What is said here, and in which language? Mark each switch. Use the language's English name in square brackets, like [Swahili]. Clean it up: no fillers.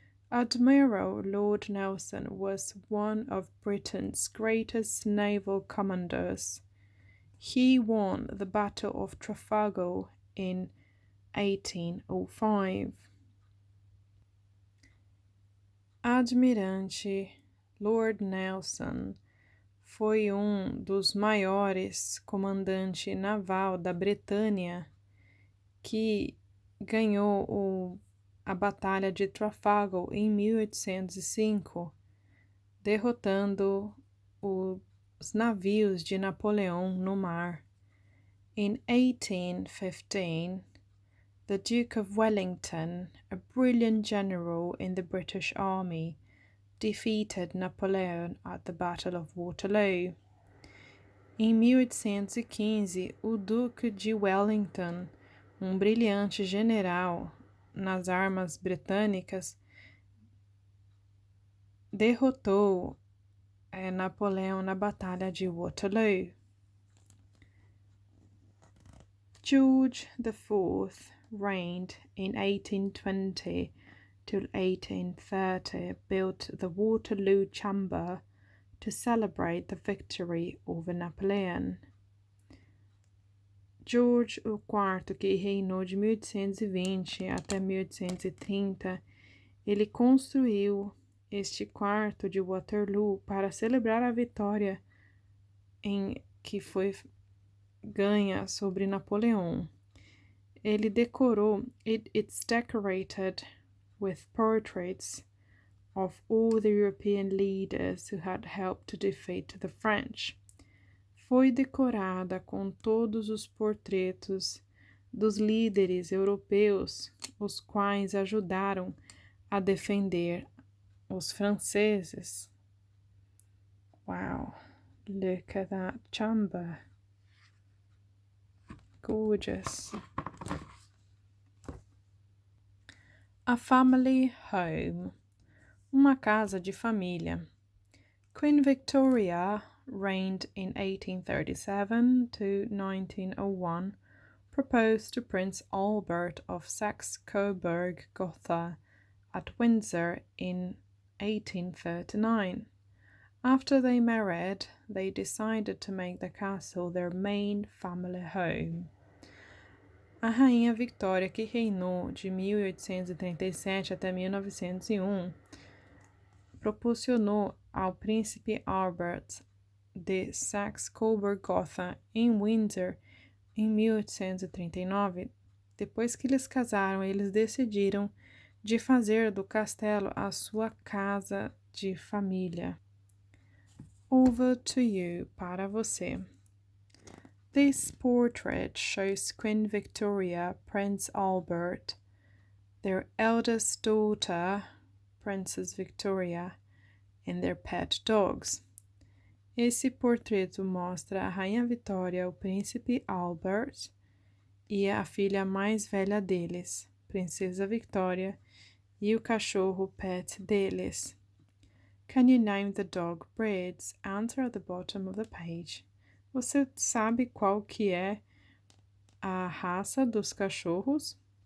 [English] Admiral Lord Nelson was one of Britain's greatest naval commanders. He won the Battle of Trafalgar in 1805. [Portuguese] Admirante Lord Nelson foi dos maiores comandantes naval da Bretanha que ganhou a Batalha de Trafalgar em 1805, derrotando os navios de Napoleão no mar. [English] In 1815, the Duke of Wellington, a brilliant general in the British Army, defeated Napoleon at the Battle of Waterloo. [Portuguese] Em 1815, o Duque de Wellington, brilhante general nas armas britânicas, derrotou Napoleão na Batalha de Waterloo. [English] George IV reigned in 1820 till 1830, built the Waterloo Chamber to celebrate the victory over Napoleon. [Portuguese] George IV, que reinou de 1820 até 1830, ele construiu este quarto de Waterloo para celebrar a vitória que foi ganha sobre Napoleão. Ele decorou, [English] it's decorated with portraits of all the European leaders who had helped to defeat the French. [Portuguese] Foi decorada com todos os portretos dos líderes europeus, os quais ajudaram a defender os franceses. [English] Wow, look at that chamber. Gorgeous. A family home. [Portuguese] Uma casa de família. [English] Queen Victoria reigned in 1837 to 1901, proposed to Prince Albert of Saxe-Coburg-Gotha at Windsor in 1839. After they married, they decided to make the castle their main family home. [Portuguese] A Rainha Victoria, que reinou de 1837 até 1901, proporcionou ao Príncipe Albert de Saxe-Coburg-Gotha em Windsor em 1839. Depois que eles casaram, eles decidiram de fazer do castelo a sua casa de família. [English] Over to you, [Portuguese] para você. [English] This portrait shows Queen Victoria, Prince Albert, their eldest daughter, Princess Victoria, and their pet dogs. [Portuguese] Esse portreto mostra a Rainha Vitória, o Príncipe Albert e a filha mais velha deles, Princesa Victoria, e o cachorro pet deles. [English] Can you name the dog breeds? Answer at the bottom of the page. [Portuguese] Você sabe qual que é a raça dos cachorros?